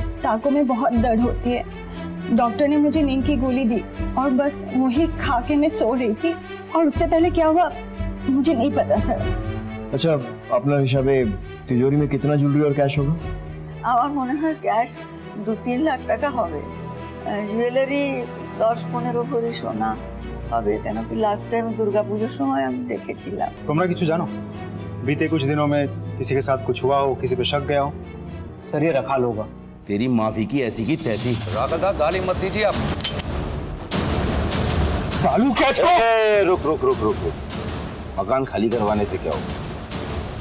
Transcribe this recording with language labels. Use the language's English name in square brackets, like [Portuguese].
[Hindi] टाँकों में बहुत दर्द होती है। डॉक्टर ने मुझे नींद की गोली दी और बस वही खा के मैं सो रही थी, और उससे पहले क्या हुआ मुझे नहीं पता सर। अच्छा, अपना हिसाबे तिजोरी में कितना ज्वेलरी और कैश होगा? [Bangla] আমার মনে হয় ক্যাশ 2-3 লাখ টাকা হবে। জুয়েলারি 10-15 ভরি সোনা হবে, কেন কি লাস্ট টাইম দুর্গাপুজোর সময় আমি দেখেছিলাম। তোমরা কিছু জানো [Hindi] बीते कुछ दिनों में किसी के साथ कुछ हुआ हो, किसी पे शक गया हो? सर ये रखाल होगा। तेरी माफी की ऐसी की तैसी। राधा दा गाली मत दीजिए आप। बालू क्या रुक रुक रुक रुक रुक। मकान खाली करवाने से क्या होगा?